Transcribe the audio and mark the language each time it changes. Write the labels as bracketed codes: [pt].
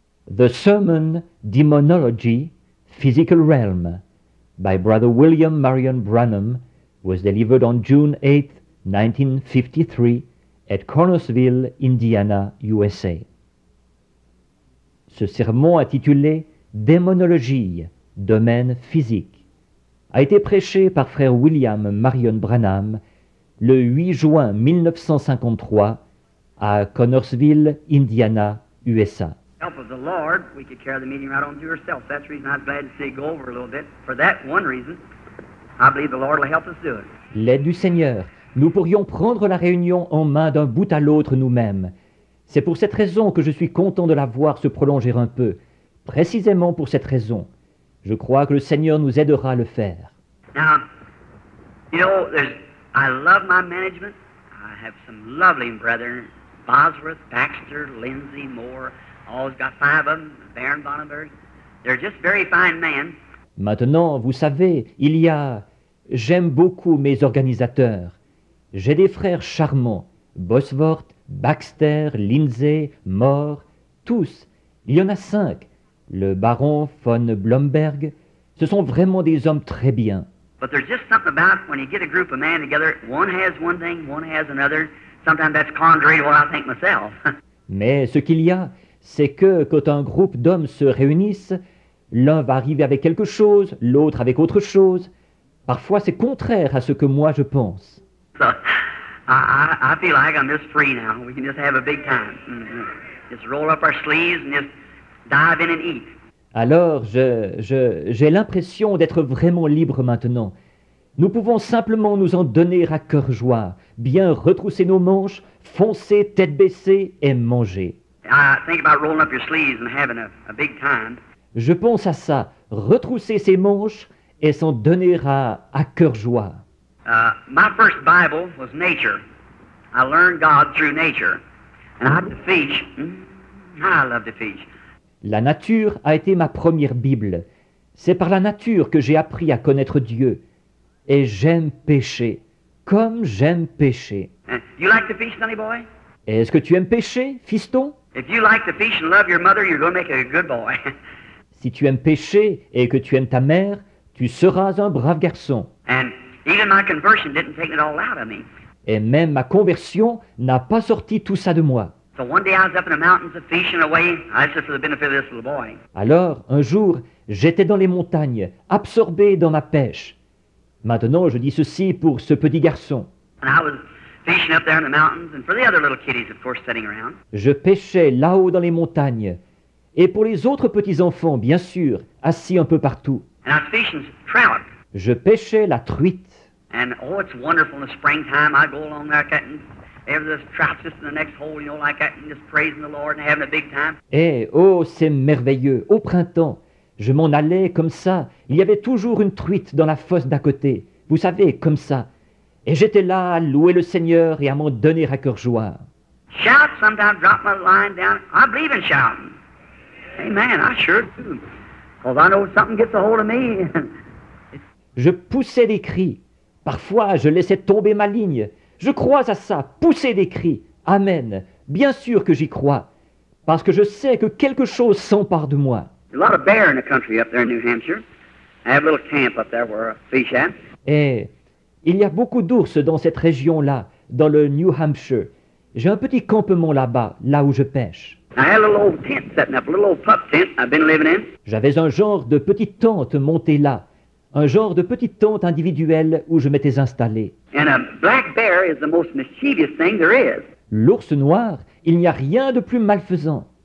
[en] The Sermon, Demonology, Physical Realm, by Brother William Marion Branham, was delivered on June 8, 1953, at Cornersville, Indiana, USA. [fr] Ce sermon intitulé Démonologie, domaine physique, a été prêché par frère William Marion Branham le 8 juin 1953 à Connorsville, Indiana, USA. [en] Help of the Lord, we could carry the meeting right on to yourself. That's the reason I was glad to see you go over a little bit. For that one reason, I believe the Lord will help us do it. [fr] L'aide du Seigneur, nous pourrions prendre la réunion en main d'un bout à l'autre nous-mêmes. C'est pour cette raison que je suis content de la voir se prolonger un peu. Précisément pour cette raison. Je crois que le Seigneur nous aidera à le faire. [en] Now, you know, I love my management. I have some lovely brethren, Bosworth, Baxter, Lindsay, Moore. Always got 5 of them, Baron Bonneberg. They're just very fine men. [fr] Maintenant, vous savez, j'aime beaucoup mes organisateurs. J'ai des frères charmants, Bosworth, Baxter, Lindsay, Moore, tous. Il y en a 5. Le baron von Blomberg. Ce sont vraiment des hommes très bien. [en] But there's just something about when you get a group of men together, one has one thing, one has another. Sometimes that's contrary to what I think myself. [fr] Mais ce qu'il y a, c'est que quand un groupe d'hommes se réunissent, l'un va arriver avec quelque chose, l'autre avec autre chose. Parfois, c'est contraire à ce que moi je pense. [en] So, I feel like I'm just free now. We can just have a big time. Just roll up our sleeves and just dive in and eat. [fr] Alors, j'ai l'impression d'être vraiment libre maintenant. Nous pouvons simplement nous en donner à cœur joie, bien retrousser nos manches, foncer tête baissée et manger. [en] I think about rolling up your sleeves and having a big time. [fr] Je pense à ça, retrousser ses manches et s'en donner à cœur joie. [en] My first Bible was nature. I learned God through nature. And I had to fish. I love to fish. [fr] La nature a été ma première Bible. C'est par la nature que j'ai appris à connaître Dieu. Et j'aime pêcher, comme j'aime pêcher. [en] You like to fish, sonny boy? [fr] Est-ce que tu aimes pêcher, fiston? [en] If you like to fish and love your mother, you're going to make a good boy. [fr] Si tu aimes pêcher et que tu aimes ta mère, tu seras un brave garçon. [en] And even my conversion didn't take it all out of me. [fr] Et même ma conversion n'a pas sorti tout ça de moi. [en] So one day I was up in the mountains of fishing away. That's just for the benefit of this little boy. [fr] Alors, un jour, j'étais dans les montagnes, absorbé dans ma pêche. Maintenant, je dis ceci pour ce petit garçon. [en] And I was fishing up there in the mountains, and for the other little kiddies, of course, sitting around. [fr] Je pêchais là-haut dans les montagnes. Et pour les autres petits-enfants, bien sûr, assis un peu partout. [en] And I was fishing trout. [fr] Je pêchais la truite. [en] And oh, it's wonderful in the springtime. I go along there cutting. There's trout just in the next hole, you know, like that, and just praising the Lord and having a big time. [fr] Et oh, c'est merveilleux. Au printemps, je m'en allais comme ça. Il y avait toujours une truite dans la fosse d'à côté. Vous savez, comme ça. Et j'étais là à louer le Seigneur et à m'en donner à cœur joie. [en] Shout, sometimes drop my line down. I believe in shouting. Amen, I sure do. Because I know something gets a hold of me. [fr] Je poussais des cris. Parfois, je laissais tomber ma ligne. Je crois à ça, pousser des cris. Amen. Bien sûr que j'y crois. Parce que je sais que quelque chose s'empare de moi. [en] There's a lot of bear in the country up there in New Hampshire. I have a little camp up there where I fish at. [fr] Et il y a beaucoup d'ours dans cette région-là, dans le New Hampshire. J'ai un petit campement là-bas, là où je pêche. [en] I had a little old tent setting up, a little old pup tent I've been living in. [fr] J'avais un genre de petite tente montée là, un genre de petite tente individuelle où je m'étais installé. [en] And a black bear is the most mischievous thing there is. [fr] L'ours noir, il n'y a rien de plus malfaisant.